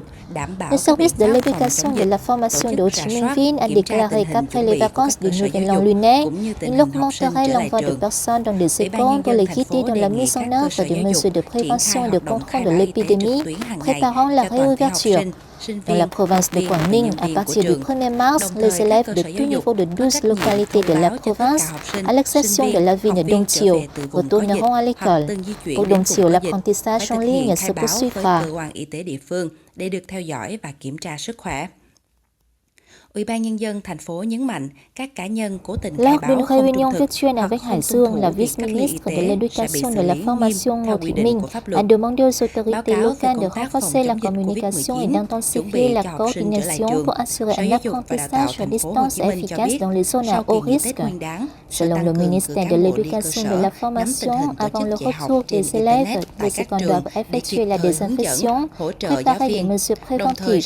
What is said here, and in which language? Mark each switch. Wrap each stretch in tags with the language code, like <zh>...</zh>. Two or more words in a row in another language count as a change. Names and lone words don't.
<fr>Le service de l'éducation et de la formation de Ho Chi Minh Ville a déclaré qu'après les vacances du Nouvel An lunaire, il augmenterait l'envoi de personnes dans des écoles pour les guider dans la mise en œuvre des mesures de prévention et de contrôle de l'épidémie, préparant la réouverture. Dans la province de Quảng Ninh, à partir du 1er mars, les élèves de tout niveau de 12 localités de la province, à l'exception de la ville de Đông Triều, retourneront à l'école. Pour Đông Triều, l'apprentissage en ligne se poursuivra.</fr> <vi>Để được theo dõi và kiểm tra sức khỏe. Ủy ban Nhân dân thành phố nhấn mạnh các cá nhân cố tình khai báo không trung thực hoặc không tuân thủ</vi> <fr>la vice-ministre de l'Éducation et de la Formation Ngô Thị Minh a demandé aux autorités locales de renforcer la communication et d'intensifier la coordination pour assurer un apprentissage à distance efficace dans les zones à haut risque. Selon le ministère de l'Éducation et de la Formation, avant le retour des élèves, les écoles doivent effectuer la désinfection, préparer des mesures préventives.</fr>